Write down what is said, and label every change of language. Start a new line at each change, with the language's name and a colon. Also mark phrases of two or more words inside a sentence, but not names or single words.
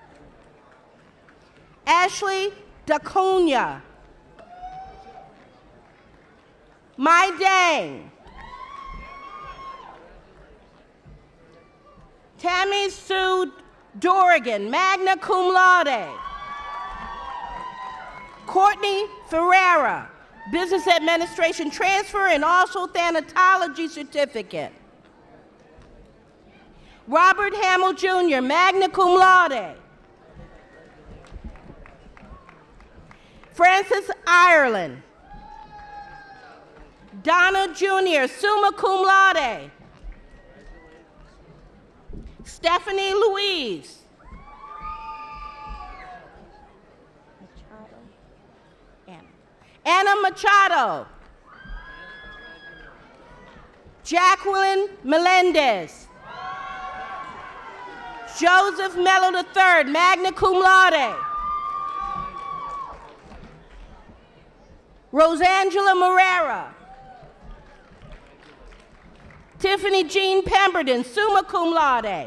English: Ashley Dacunia. Mai Dang. Tammy Sue Dorrigan,
Latin: magna cum laude.
English: Courtney Ferreira, Business Administration transfer and also thanatology certificate. Robert Hamill Jr.,
Latin: magna cum laude.
English: Francis Ireland. Donna Jr.,
Latin: summa cum laude.
English: Stephanie Louise. Anna Machado. Jacqueline Melendez. Joseph Mello III,
Latin: magna cum laude.
English: Rosangela Morera. Tiffany Jean Pemberton,
Latin: summa cum laude.